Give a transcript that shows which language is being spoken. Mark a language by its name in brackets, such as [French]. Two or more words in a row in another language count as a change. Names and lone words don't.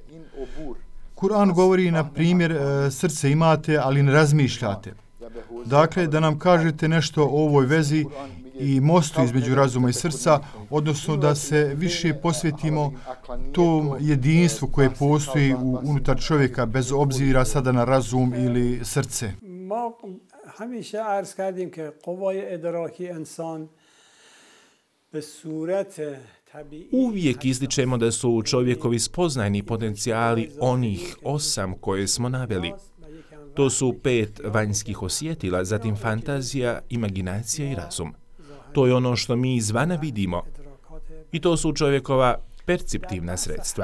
[Bosnian] Kur'an govori, na primjer, srce imate, ali ne razmišljate. Dakle, da nam kažete nešto o ovoj vezi i mostu između razuma i srca, odnosno da se više posvetimo tom jedinstvu koje postoji unutar čovjeka, bez obzira sada na razum ili srce. [Persian] همیشه عرض کردیم که قوای ادراکی انسان به صورت [Bosnian] Uvijek ističemo da su čovjekovi spoznajni potencijali onih 8 koje smo naveli. To su 5 vanjskih osjetila, zatim fantazija, imaginacija i razum. To je ono što mi izvana vidimo. I to su čovjekova perceptivna sredstva.